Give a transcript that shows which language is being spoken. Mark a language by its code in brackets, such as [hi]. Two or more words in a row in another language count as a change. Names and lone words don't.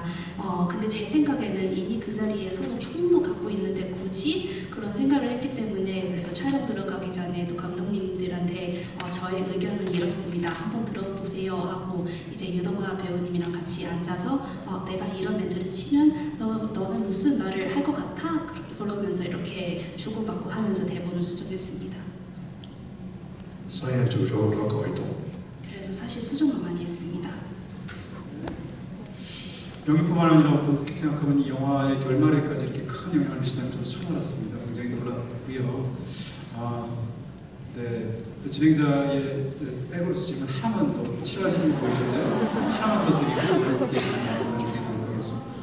[ko] 근데 제 생각에는 이미 그 자리에 서로 총도 갖고 있는데 굳이 그런 생각을 했기 때문에 그래서 촬영 들어가기 전에 또 감독님들한테 저의 의견은 이렇습니다. 한번 들어보세요 하고 이제 유도바 배우님이랑 같이 앉아서 내가 이런 멘트를 치면 너는 무슨 말을 할 것 같아? 그러면서 이렇게 주고받고 하면서 대본을 수정했습니다. [yue] 所以係做咗好多改動。 [ko] 그래서 사실 수정을 많이 했습니다. 연기뿐만 아니라 어떻게 생각하면 이 영화의 결말에까지 이렇게 큰 영향을 미친다는 저도 처음 알았습니다. 굉장히 놀랐고요. 네, 또 진행자의 백으로서 지금 하나만 더 치료하시는 거 보이는데 하나만 더 드리고 계시는 드리도록 하겠습니다.